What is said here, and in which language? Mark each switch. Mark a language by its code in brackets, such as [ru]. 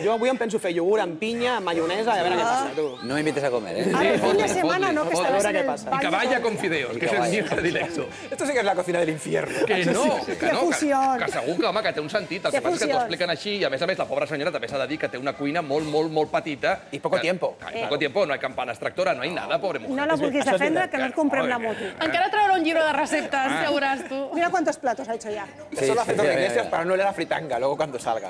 [ca] Jo avui em penso fer iogurt amb pinya, pinya amb maionesa i a veure què passa, tu. [es] No m'invites a comer, ¿eh? [ca] Ara, [es] el fin de semana, [ca] no, que estaràs en el [es] Y que vaya con fideos, que es el mío predilecto. Esto sí que es la cocina del infierno. [ca] Que no, que no, que segur que, home, que té un sentit. El que passa és que t'ho expliquen així i, a més, la pobra senyora també s'ha de dir que té una cuina molt petita. [es] I poco tiempo. Poco tiempo, no hay campana extractora, no hay nada, pobre mujer. [ca] No la vulguis defendre, que no et comprem la moto. Encara traurà un llibre de receptes, ja veuràs tu. [es] Mira cuántos platos ha hecho ya. Eso lo hace Antonio Iglesias para no leer la fritanga, luego cuando salga.